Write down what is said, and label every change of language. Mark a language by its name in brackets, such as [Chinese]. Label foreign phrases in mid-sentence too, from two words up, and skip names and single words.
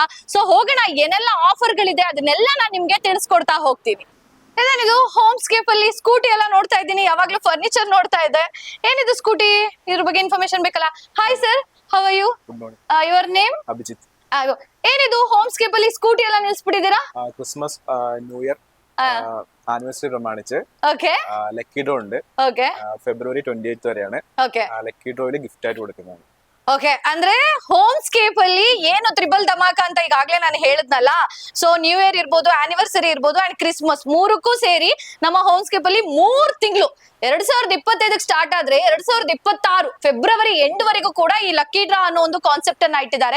[Kannada] ಸೊ ಹೋಗೋಣ, ಏನೆಲ್ಲ ಆಫರ್ ಗಳಿದೆ ಅದನ್ನೆಲ್ಲ ನಾನು ನಿಮ್ಗೆ ತಿಳಿಸ್ಕೊಡ್ತಾ ಹೋಗ್ತೀನಿ. ಏನಿದು ಹೋಮ್ಸ್ಕೇಪ್ ಅಲ್ಲಿ ಸ್ಕೂಟಿ ಎಲ್ಲ ನೋಡ್ತಾ ಇದ್ದೀನಿ, ಯಾವಾಗ್ಲೂ ಫರ್ನಿಚರ್ ನೋಡ್ತಾ ಇದ್ದೆ. ಏನಿದು ಸ್ಕೂಟಿ? ಇದ್ರ ಬಗ್ಗೆ ಇನ್ಫಾರ್ಮೇಶನ್ ಬೇಕಲ್ಲ. [English] hi sir, how are you? your name? ಅಭಿಜಿತ್. [Kannada] ಏನಿದು ಹೋಮ್ಸ್ಕೇಪ್ ಅಲ್ಲಿ ಸ್ಕೂಟಿ ಎಲ್ಲ ನಿಲ್ಸ್ಬಿಟ್ಟಿದ್ದೀರಾ? [English] Christmas new year anniversary [Malayalam] പ്രമാണിച്ച് ഓക്കെ [English] lucky draw [Malayalam] ഉണ്ട്. ഓക്കെ ഫെബ്രുവരി 28 വരെയാണ്. ഓക്കെ ലക്കി ഡ്രോയില് ഗിഫ്റ്റ് ആയിട്ട് കൊടുക്കുന്നതാണ്. [Kannada] ಓಕೆ, ಅಂದ್ರೆ ಹೋಮ್ಸ್ಕೇಪ್ ಅಲ್ಲಿ ಏನು ತ್ರಿಬಲ್ ಧಮಾಕ ಅಂತ ಈಗಾಗ್ಲೇ ನಾನು ಹೇಳಿದ್ನಲ್ಲ. ಸೊ [English] new year [Kannada] ಇರ್ಬೋದು, ಆನಿವರ್ಸರಿ ಇರ್ಬೋದು ಅಂಡ್ ಕ್ರಿಸ್ಮಸ್, 3ಕ್ಕೂ ಸೇರಿ ನಮ್ಮ ಹೋಮ್ಸ್ಕೇಪ್ ಅಲ್ಲಿ 3 ತಿಂಗಳು 2025 ಸ್ಟಾರ್ಟ್ ಆದ್ರೆ 2026 [English] February end [Kannada] ವರೆಗೂ ಕೂಡ ಈ [English] lucky draw [Kannada] ಅನ್ನೋ ಒಂದು ಕಾನ್ಸೆಪ್ಟ್ ಅನ್ನ ಇಟ್ಟಿದ್ದಾರೆ.